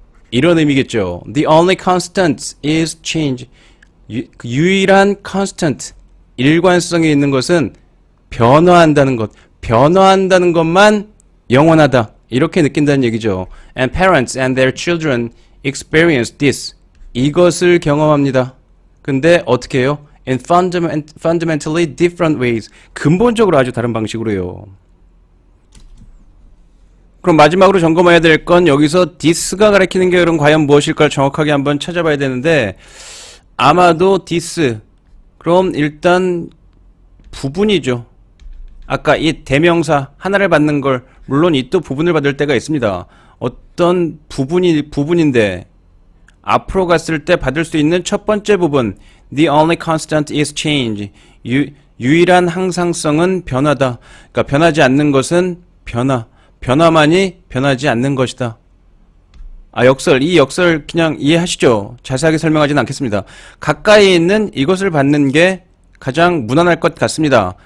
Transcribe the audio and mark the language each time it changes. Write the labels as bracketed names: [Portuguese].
[Korean] 이런 의미겠죠. [English] The only constant is change. [Korean] 유일한 constant, 일관성이 있는 것은 변화한다는 것. 변화한다는 것만 영원하다. 이렇게 느낀다는 얘기죠. [English] And parents and their children experience this. [Korean] 이것을 경험합니다. 근데 어떻게 해요? [English] In fundamentally different ways. [Korean] 근본적으로 아주 다른 방식으로요. 그럼 마지막으로 점검해야 될 건 여기서 this가 가리키는 게 그럼 과연 무엇일까 정확하게 한번 찾아봐야 되는데 아마도 this. 그럼 일단 부분이죠. 아까 이 대명사 하나를 받는 걸 물론 이 또 부분을 받을 때가 있습니다. 어떤 부분인데 앞으로 갔을 때 받을 수 있는 첫 번째 부분 [English] The only constant is change. [Korean] 유일한 항상성은 변화다. 그러니까 변하지 않는 것은 변화. 변화만이 변하지 않는 것이다. 이 역설 그냥 이해하시죠? 자세하게 설명하지는 않겠습니다. 가까이 있는 이것을 받는 게 가장 무난할 것 같습니다.